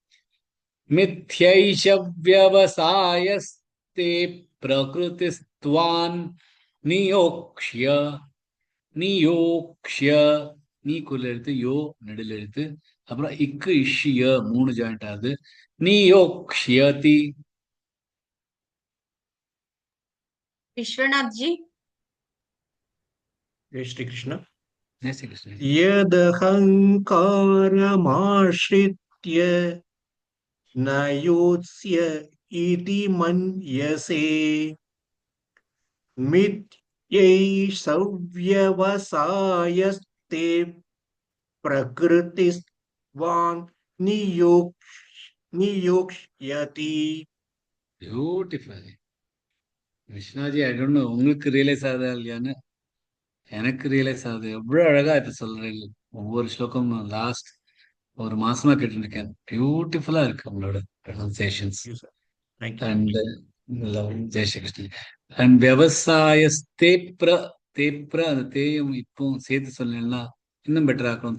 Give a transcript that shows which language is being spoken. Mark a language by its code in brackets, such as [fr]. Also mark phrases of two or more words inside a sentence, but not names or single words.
[sa] मिथ्यैषव्यवसायस्ते प्रकृतिस्त्वान् नियोक्ष्य नियोक्ष्य [ta] நீ குரல் எழுத்து யோ நெடில் எழுத்து. அப்புறம் இக்கு இஷ்ய 3 ஜாயிண்ட் ஆகுது. நியோக்ஷ்யதி. [hi] विश्वनाथ जी जय श्री कृष्ण। जय श्री कृष्ण। [sa] यदहङ्कारमाश्रित्य न योत्स्य इति मन्यसे मिथ्यैषव्यवसायस्ते प्रकृतिस्त्वान् नियोक्ष्यति। [ta] பியூட்டிஃபுல் விஷ்ணாஜி. [en] I don't know [ta] உங்களுக்கு ரியலைஸ் ஆகுதா இல்லையான்னு, எனக்கு ரியலைஸ் ஆகுது. எவ்வளவு அழகா இதை சொல்றீங்க. ஒவ்வொரு ஸ்லோகமும் லாஸ்ட் ஒரு மாசமா கேட்டு இருக்கேன். பியூட்டிஃபுல்லா இருக்கு உங்களோட ப்ரொனன்சியேஷன்ஸ். அண்ட் ஜெய் ஸ்ரீ கிருஷ்ணன். அண்ட் விவசாயஸ்தேப்ர தேப்ர அந்த தேயும் இப்போ சேர்த்து சொன்னீங்கன்னா இன்னும் பெட்டரா இருக்கும்.